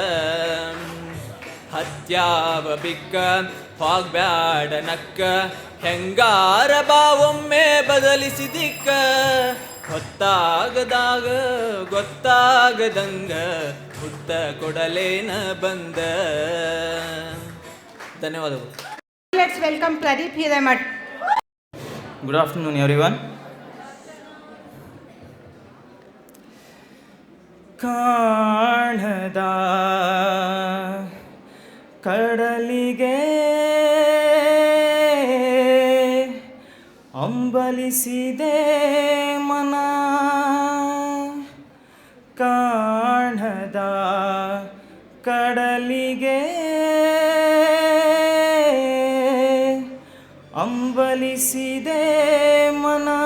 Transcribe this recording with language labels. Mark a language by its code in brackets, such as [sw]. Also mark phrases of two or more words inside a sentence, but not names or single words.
[kn] ಹತ್ಯಾವ ಬಿಕ್ಕ ಹೋಗ್ಬ್ಯಾಡ ನಕ್ಕ, ಹೆಂಗಾರ ಬಾವೊಮ್ಮೆ ಬದಲಿಸಿದಿಕ್ಕ, ಹೊತ್ತಾಗದಾಗ ಗೊತ್ತಾಗದಂಗ ಮುತ್ತ ಕೊಡಲೇನ ಬಂದ. ಧನ್ಯವಾದಗಳು. [en] Let's welcome Pradeep Hiramat. Good afternoon, everyone. [kn] ಕಾಣದ ಕಡಲಿಗೆ ಅಂಬಲಿಸಿದೆ ಮನ, ಕಾಣದ ಕಡಲಿಗೆ ಅಂಬಲಿಸಿದೆ ಮನ.